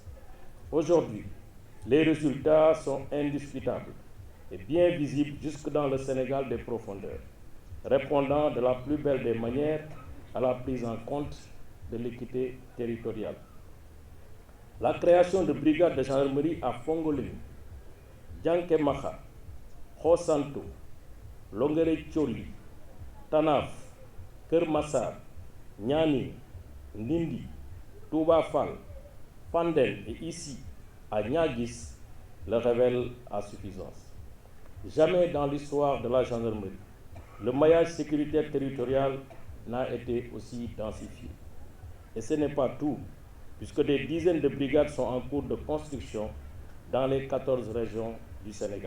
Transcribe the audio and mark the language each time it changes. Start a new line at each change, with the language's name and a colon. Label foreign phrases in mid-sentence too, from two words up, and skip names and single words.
French: Aujourd'hui, les résultats sont indiscutables et bien visibles jusque dans le Sénégal des profondeurs, répondant de la plus belle des manières à la prise en compte de l'équité territoriale. La création de brigades de gendarmerie à Fongolemi, Diankémaha, Khosanto, Longere Tcholi, Tanaf, Kermassar, Niani, Ndindi, Touba Fall, Fandel et ici, à Niaguis, le révèle à suffisance. Jamais dans l'histoire de la gendarmerie, le maillage sécuritaire territorial n'a été aussi densifié. Et ce n'est pas tout, puisque des dizaines de brigades sont en cours de construction dans les 14 régions du Sénégal.